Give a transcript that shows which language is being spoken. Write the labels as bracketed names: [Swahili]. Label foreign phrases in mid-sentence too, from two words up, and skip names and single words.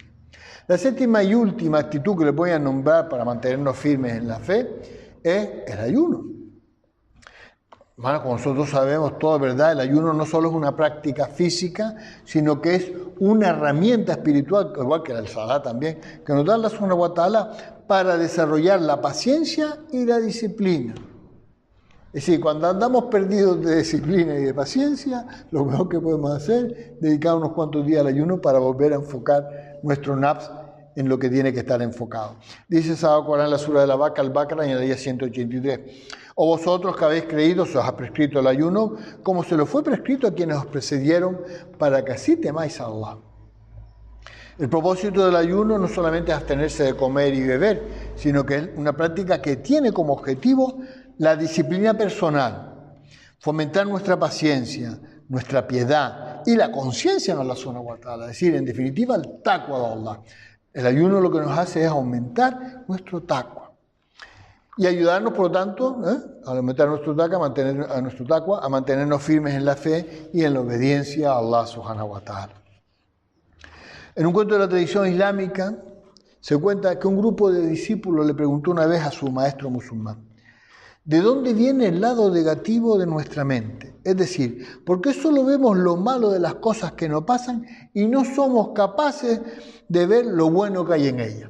[Spanish] La séptima y última actitud que les voy a nombrar para mantenernos firmes en la fe es el ayuno. Bueno, como nosotros sabemos todo, ¿verdad? El ayuno no solo es una práctica física, sino que es una herramienta espiritual, igual que el salat también, que nos da Allah [Arabic] سبحانه وتعالى [Spanish] para desarrollar la paciencia y la disciplina. Es decir, cuando andamos perdidos de disciplina y de paciencia, lo mejor que podemos hacer es dedicar unos cuantos días al ayuno para volver a enfocar nuestro nafs en lo que tiene que estar enfocado. Dice Sagrado Corán en la sura de la Vaca, al-Baqara, en el día 183. O vosotros que habéis creído, se os ha prescrito el ayuno, como se lo fue prescrito a quienes os precedieron, para que así temáis a Allah. El propósito del ayuno no solamente es abstenerse de comer y beber, sino que es una práctica que tiene como objetivo la disciplina personal, fomentar nuestra paciencia, nuestra piedad y la conciencia en Allah [Arabic] سبحانه وتعالى, [Spanish] es decir, en definitiva, el taqwa de Allah. El ayuno lo que nos hace es aumentar nuestro taqwa. y ayudarnos, por lo tanto, a aumentar nuestro taqwa, a mantenernos firmes en la fe y en la obediencia a Allah [Arabic] سبحانه وتعالى. [Spanish] En un cuento de la tradición islámica se cuenta que un grupo de discípulos le preguntó una vez a su maestro musulmán: ¿de dónde viene el lado negativo de nuestra mente? Es decir, ¿por qué solo vemos lo malo de las cosas que nos pasan y no somos capaces de ver lo bueno que hay en ellas?